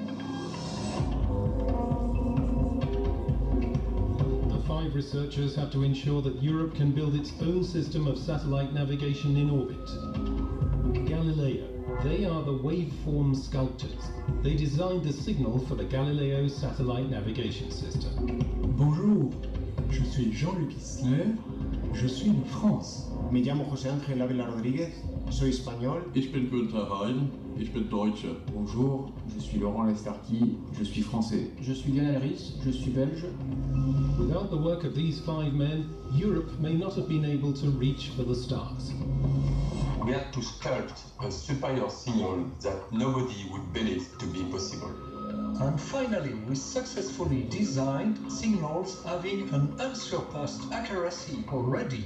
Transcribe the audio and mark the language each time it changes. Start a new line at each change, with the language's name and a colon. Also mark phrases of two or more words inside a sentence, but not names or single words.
English: The 5 researchers have to ensure that Europe can build its own system of satellite navigation in orbit. Galileo. They are the waveform sculptors. They designed the signal for the Galileo satellite navigation system.
French: Bonjour, je suis Jean-Luc Isler, je suis de France.
Spanish: Me llamo José Ángel Ávila Rodríguez, soy español.
German: Ich bin Günther Heiden, ich bin Deutsche.
French: Bonjour, je suis Laurent Lestarki, je suis français. Je suis Lionel Ries, je suis belge.
English: Without the work of these 5 men, Europe may not have been able to reach for the stars. We had to sculpt a superior signal that nobody would believe to be possible. And finally, we successfully designed signals having an unsurpassed accuracy already.